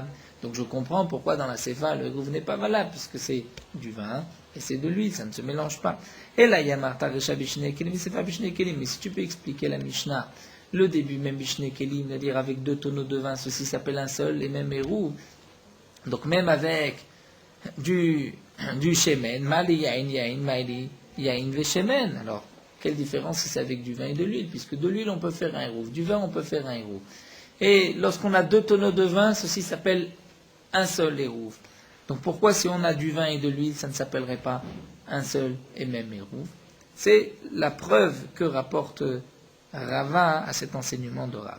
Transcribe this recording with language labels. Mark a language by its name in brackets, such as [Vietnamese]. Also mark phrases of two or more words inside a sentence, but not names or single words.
[French] Donc je comprends pourquoi dans la Sefa, le Hérouv n'est pas valable, puisque c'est du vin et c'est de l'huile, ça ne se mélange pas. Et là, [Hebrew] ימרתא רישא בשני כלים, [French] c'est pas [Hebrew] בשני כלים, [French] mais si tu peux expliquer la Mishnah, le début, même [Hebrew] בשני כלים, [French] c'est-à-dire avec deux tonneaux de vin, ceci s'appelle un seul et même Hérouv. Donc même avec du shemen, [Hebrew] מלא יין, מלא יין ושמן. [French] Alors, quelle différence si c'est avec du vin et de l'huile? Puisque de l'huile, on peut faire un hérouv, du vin, on peut faire un hérouv. Et lorsqu'on a deux tonneaux de vin, ceci s'appelle un seul hérouv. Donc pourquoi si on a du vin et de l'huile, ça ne s'appellerait pas un seul et même hérouv? C'est la preuve que rapporte Rava à cet enseignement de Rav.